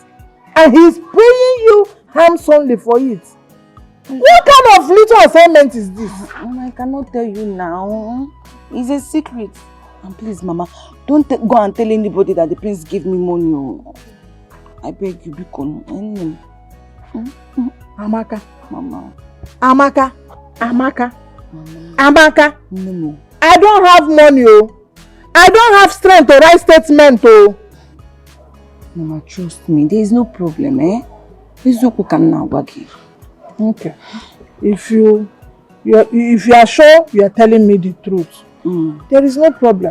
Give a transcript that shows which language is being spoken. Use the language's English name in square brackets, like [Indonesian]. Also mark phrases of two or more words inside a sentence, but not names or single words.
[English] And he's paying you handsomely for it? What kind of little assignment is this? I cannot tell you now. It's a secret. And please, Mama, don't go and tell anybody that the prince gave me money. Oh. I beg you, Bikon. Amaka. Mama. Amaka. Amaka. Mama. Amaka. No. I don't have money, oh. I don't have strength to write statement, oh. Mama, trust me. There is no problem, eh? Izuku can now wagi. Okay. If you are sure you are telling me the truth, there is no problem.